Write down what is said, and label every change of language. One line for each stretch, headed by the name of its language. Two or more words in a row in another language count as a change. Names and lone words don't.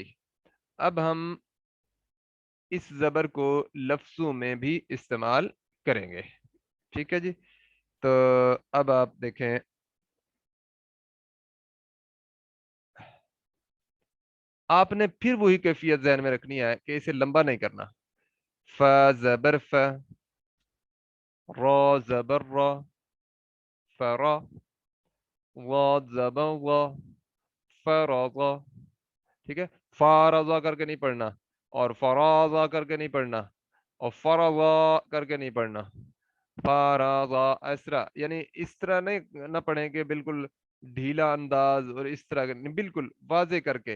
Urdu: اب ہم اس زبر کو لفظوں میں بھی استعمال کریں گے. ٹھیک ہے جی. تو اب آپ دیکھیں، آپ نے پھر وہی کیفیت ذہن میں رکھنی ہے کہ اسے لمبا نہیں کرنا. ف زبر ف، را زبر را، فرا، ضاد زبر وا، فرضا. ٹھیک ہے، فارضا کر کے نہیں پڑھنا، اور فرازا کر کے نہیں پڑھنا، اور فرضا کر کے نہیں پڑھنا. فارضا اس طرح، یعنی اس طرح نہیں نہ پڑھیں کہ بالکل ڈھیلا انداز، اور اس طرح بالکل واضح کر کے.